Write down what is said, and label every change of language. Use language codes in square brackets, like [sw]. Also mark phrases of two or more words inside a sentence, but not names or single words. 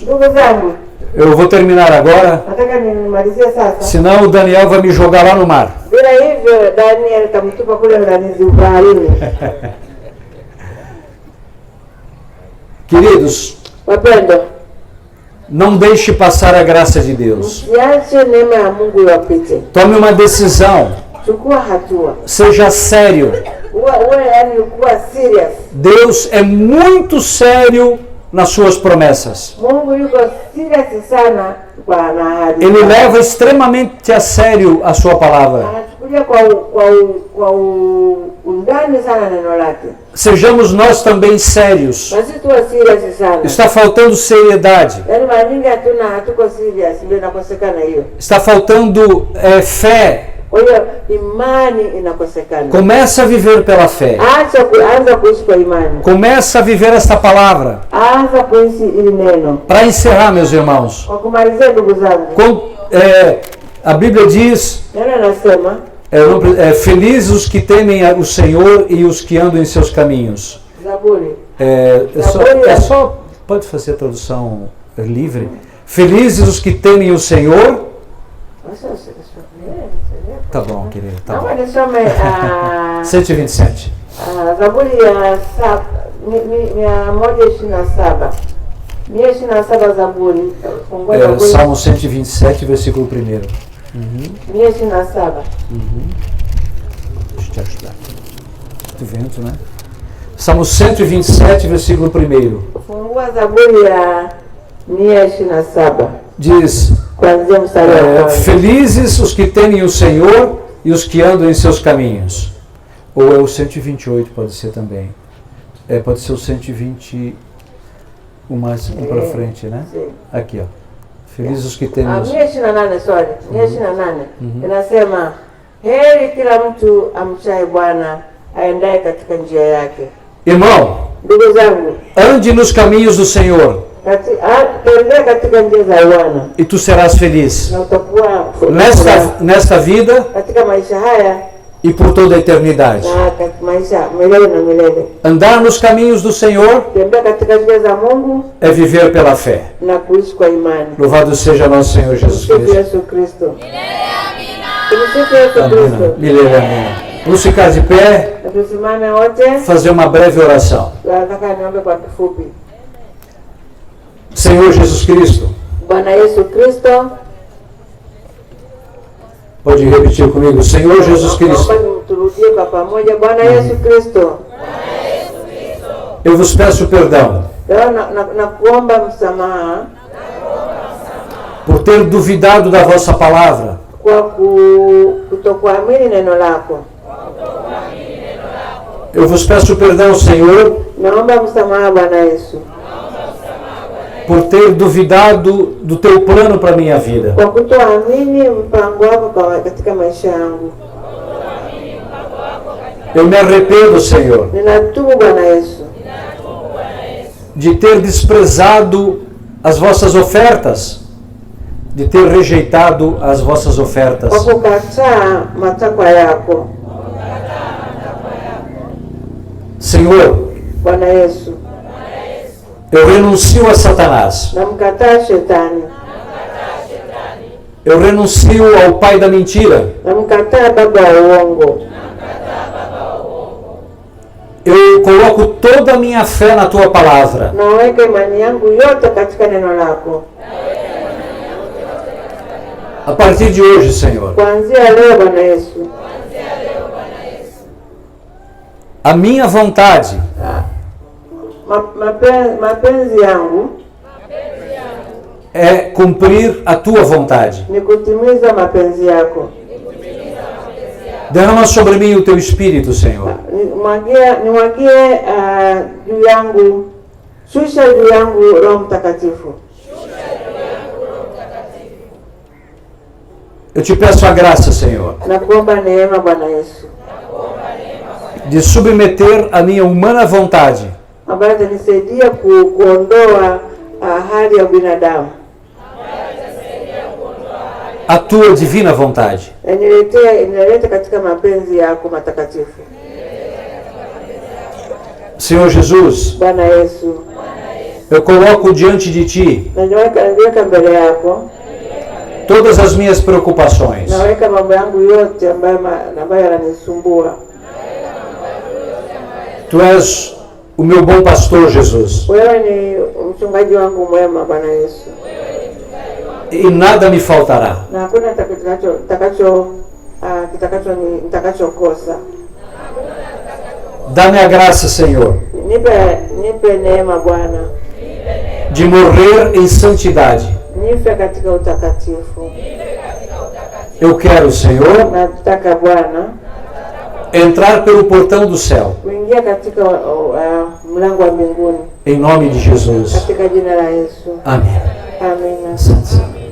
[sw] Ndugu zangu, [pt] eu vou terminar agora, [sw] nataka nimalizie sasa. [pt] senão o Daniel vai me jogar lá no mar. [sw] Bila hivyo Daniel atamtupa kule ndani baharini. [pt] Queridos, [sw] Wapendwa, [pt] não deixe passar a graça de Deus. [sw] msiache neema ya Mungu iwapite. [pt] Tome uma decisão. [sw] Chukua hatua. [pt] Seja sério. [sw] Uwe yani kuwa serious. [pt] Deus é muito sério nas suas promessas. [sw] Mungu yuko serious sana kwa na ahadi. [pt] Ele leva extremamente a sério a sua palavra. [sw] Anachukulia kwa undani sana neno lake. [pt] Sejamos nós também sérios. [sw] Basi tuwe serious sana. [pt] Está faltando seriedade. [sw] Yaani mara nyingi hatuko serious, ndio inakosekana hiyo. [pt] Está faltando fé. [sw] Kwa hiyo imani inakosekana. [pt] Começa a viver pela fé. [sw] Anza kuishi kwa imani. [pt] Começa a viver esta palavra. [sw] Anza kuishi ili neno. [pt] Para encerrar, meus irmãos, [sw] Kwa kumalizia ndugu zangu. [pt] a Bíblia diz, [sw] Neno anasema [pt] felizes os que temem o Senhor e os que andam em seus caminhos. [sw] Zaburi. [pt] Pode fazer a tradução livre? Felizes os que temem o Senhor. Tá bom, querido. Tá bom. [sw] Naomba nisome 127. Zaburi ya 127. 127 Zaburi. Fungua Zaburi. [pt] Salmo 127, versículo 1. 127. Deixa eu te ajudar. Tô vendo, né? Salmo 127, versículo 1. [sw] Fungua Zaburi ya 127. [pt] Diz: [sw] Kuanzia mstari wa kwanza. [pt] felizes os que temem o Senhor e os que andam em seus caminhos. Ou é o 128, pode ser também. Pode ser o 120, mais para frente, né? Sim. Aqui, ó. Felizes os que temem o Senhor. [sw] 128, sorry. 128. Inasema, heri kila mtu amchaye Bwana aendaye katika njia yake. [pt] Irmão, [sw] Ndugu zangu, [pt] ande nos caminhos do Senhor [sw] tembea katika njia za Bwana [pt] e tu serás feliz. [sw] na utakuwa [pt] Nesta vida [sw] katika maisha haya [pt] e por toda a eternidade. [sw] na katika maisha milele na milele. [pt] Andar nos caminhos do Senhor [sw] Tembea katika njia za Mungu [pt] é viver pela fé. [sw] na kuishi kwa imani. [pt] Louvado seja nosso Senhor Jesus [sw] Tumsifu [pt] Cristo. [sw] Yesu Kristo. Tumsifu Yesu [pt] Amém. [sw] Kristo. Milele, [pt] amém. Vamos ficar de pé, [sw] Na tusimame wote. [pt] fazer uma breve oração. [sw] Nataka niombe kwa kifupi. [pt] Senhor Jesus Cristo, [sw] Bwana Yesu Kristo. [pt] pode repetir comigo. Senhor Jesus Cristo, [sw] Naomba turudie kwa pamoja. Bwana Yesu Kristo. [pt] eu vos peço perdão [sw] Leo na kuomba msamaha [pt] por ter duvidado da vossa palavra, [sw] kwa kutokuamini neno lako. [pt] eu vos peço perdão, Senhor, [sw] Naomba msamaha Bwana Yesu [pt] por ter duvidado do teu plano para minha vida. [sw] kwa kutoamini mpango wako katika maisha yangu. [pt] Eu me arrependo, Senhor, [sw] Ninatubu Bwana Yesu [pt] de ter desprezado as vossas ofertas, de ter rejeitado as vossas ofertas. [sw] kwa kukataa matakwa yako. [pt] Senhor, [sw] Bwana Yesu, [pt] eu renuncio a Satanás. [sw] namkataa shetani, [pt] Eu renuncio ao pai da mentira. [sw] namkataa baba wa uongo. [pt] Eu coloco toda a minha fé na tua palavra. [sw] Naweka imani yangu yote katika neno lako. [pt] A partir de hoje, Senhor, [sw] Kuanzia leo Bwana Yesu, [pt] a minha vontade [sw] mapenzi yangu [pt] é cumprir a tua vontade. [sw] ni kutimiza mapenzi yako. [pt] Derrama sobre mim o teu espírito, Senhor. [sw] Nimwagie juu yangu, shusha juu yangu Roho Mtakatifu. [pt] Eu te peço a graça, Senhor, [sw] Na kuomba neema Bwana Yesu, [pt] de submeter a minha humana vontade [sw] ambayo itanisaidia kuondoa hali ya binadamu [pt] à tua divina vontade. [sw] na nilete katika mapenzi yako matakatifu. [pt] Senhor Jesus, [sw] Bwana Yesu, [pt] eu coloco diante de ti [sw] naweka mbele yako, [pt] todas as minhas preocupações. [sw] naweka mambo yangu yote ambayo yananisumbua. [pt] Tu és o meu bom pastor, Jesus, [sw] Wewe ni mchungaji wangu mwema Bwana Yesu, [pt] e nada me faltará. [sw] na hakuna nitakachokosa. [pt] Dá-me a graça, Senhor, [sw] Nipe neema Bwana, [pt] de morrer em santidade. [sw] nife katika utakatifu. [pt] Eu quero, Senhor, [sw] Nataka Bwana [pt] entrar pelo portão do céu, [sw] kuingia katika mlango wa mbinguni [pt] em nome de Jesus. [sw] katika jina la Yesu. [pt] Amém. [sw] Amina. Asante.